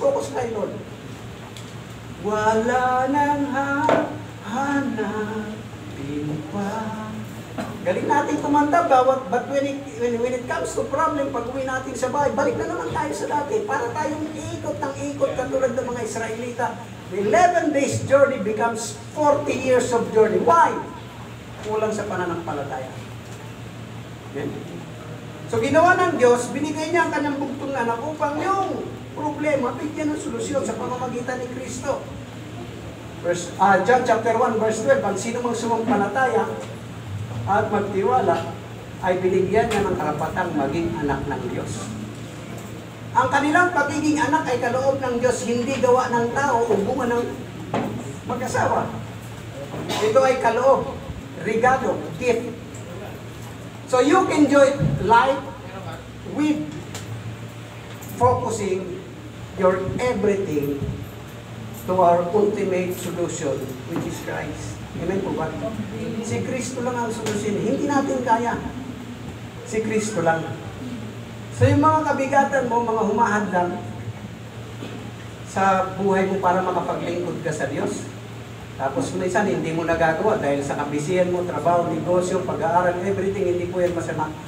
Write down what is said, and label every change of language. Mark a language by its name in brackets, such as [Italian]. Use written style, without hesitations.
[Filipino] Focus kay Lord. Wala nang hanapin pa. Galing natin kumanta, [English] but when it comes to problem, [Filipino] pag uwi natin sa bahay, balik na naman tayo sa dati. Para tayong ikot ng ikot katulad ng mga Israelita. [English] The 11 days journey becomes 40 years of journey. [Filipino] Why? Kulang sa pananampalataya. Okay? So ginawa ng Diyos, binigay niya ang kanyang bugtong na anak upang yung problema, bigyan ng solusyon sa pamamagitan ni Kristo. John chapter 1 verse 12, ang sino mang sumampalataya at magtiwala ay binigyan niya ng karapatang maging anak ng Diyos. Ang kanilang pagiging anak ay kaloob ng Diyos, hindi gawa ng tao o bunga ng mag-asawa. Ito ay kaloob, regalo, gift. [English] So you can enjoy life with focusing your everything to our ultimate solution, which is Christ. [Filipino] Amen po ba? Si Kristo lang ang solusyon. Hindi natin kaya. Si Kristo lang. So yung mga kabigatan mo, mga humahadlang sa buhay mo para makapaglingkod ka sa Diyos. Tapos minsan hindi mo nagagawa dahil sa kabisihan mo, trabaho, negosyo, pag-aaral, everything, hindi po yan masama.